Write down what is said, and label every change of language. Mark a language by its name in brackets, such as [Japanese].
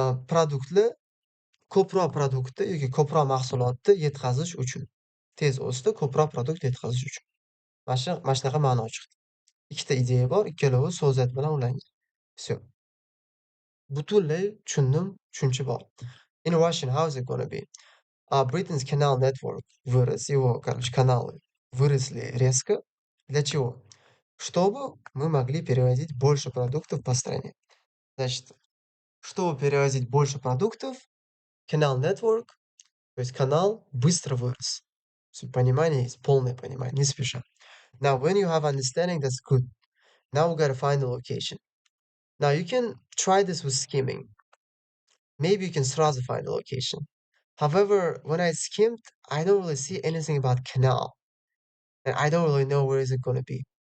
[Uzbek] Produktni, ko'proq produktni yoki ko'proq mahsulotni yetkazish uchun. Tez o'sdi, ko'proq produkt yetkazish uchun. Mana shunaqa ma'no chiqdi. Ikkita ideya bor, ikkalovi so'zat bilan ulangan. [Russian] Всё. [Uzbek] Butunlay tushundim, tushuncha bor. [English] In Russian, how is it gonna be? Britain's canal network [Russian] вырос, его, короче, каналы выросли резко. Для чего? Чтобы мы могли перевозить больше продуктов по стране. Значит, чтобы перевозить больше продуктов, [English] canal network, [Russian] то есть канал быстро вырос. Понимание есть, полное понимание, не спеша. [English] Now, when you have understanding, that's good. Now we gotta find the location. Now you can try this with skimming. Maybe you can [Russian] сразу [English] find the location. However, when I skimmed, I don't really see anything about canal. And I don't really know where is it going to be.